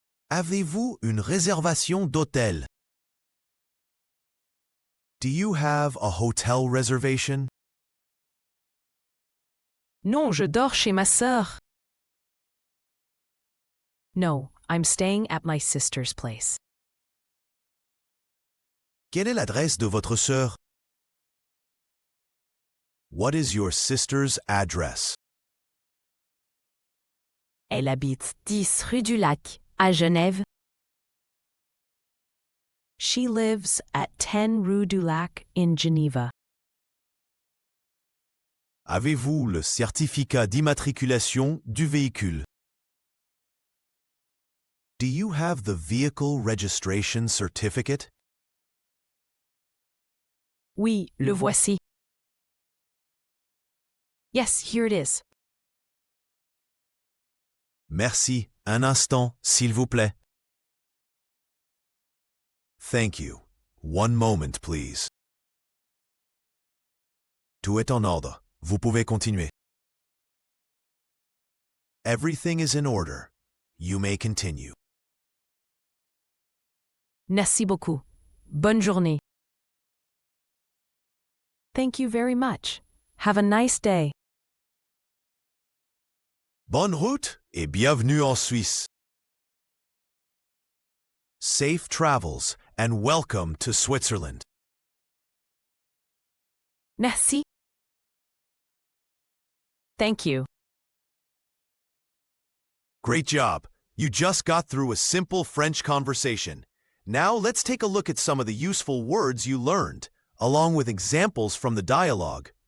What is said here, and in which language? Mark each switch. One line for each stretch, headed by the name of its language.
French: Avez-vous une réservation d'hôtel?
English: Do you have a hotel reservation?
French: Non, je dors chez ma sœur.
English: No, I'm staying at my sister's place.
French: Quelle est l'adresse de votre sœur?
English: What is your sister's address?
French: Elle habite 10 rue du Lac, à Genève.
English: She lives at 10 rue du Lac in Geneva.
French: Avez-vous le certificat d'immatriculation du véhicule?
English: Do you have the vehicle registration certificate?
French: Oui, le voici.
English: Yes, here it is.
French: Merci. Un instant, s'il vous plaît.
English: Thank you. One moment, please.
French: Tout est en ordre. Vous pouvez continuer.
English: Everything is in order. You may continue.
French: Merci beaucoup. Bonne journée.
English: Thank you very much. Have a nice day.
French: Bonne route et bienvenue en Suisse.
English: Safe travels and welcome to Switzerland.
French: Merci.
English: Thank you. Great job. You just got through a simple French conversation. Now let's take a look at some of the useful words you learned, along with examples from the dialogue.